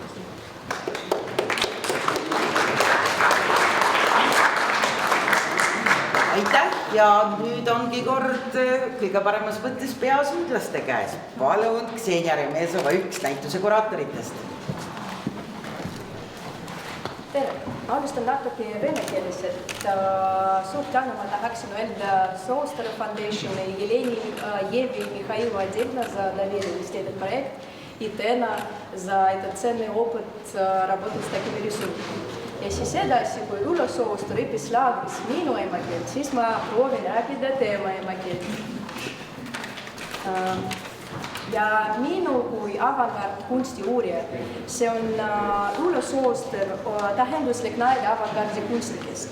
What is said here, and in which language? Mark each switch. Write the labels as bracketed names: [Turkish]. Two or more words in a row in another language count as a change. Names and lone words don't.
[Estonian] Aitäh ja nüüd ongi kord kõige paremas mõttes peasundlaste käes. Palun Ksenia Remezova, üks näituse kuraatoritest. Tere! Alustan natuke vene keeles, et suur tänu ma tahaksin öelda Sooster Foundationi, [Russian] Елени Еве и Михаилу отдельно за доверенность этот проект и Тена за этот ценный опыт работы с такими рисунками. [Estonian] Ja siis edasi, kui Ülo Sooster õppis laagris minu emakeelt, siis ma proovin rääkida tema emakeelt. Ja minu kui avantgard kunsti uurija, see on Ülo Sooster tähenduslik naine avantgardi kunstnikest.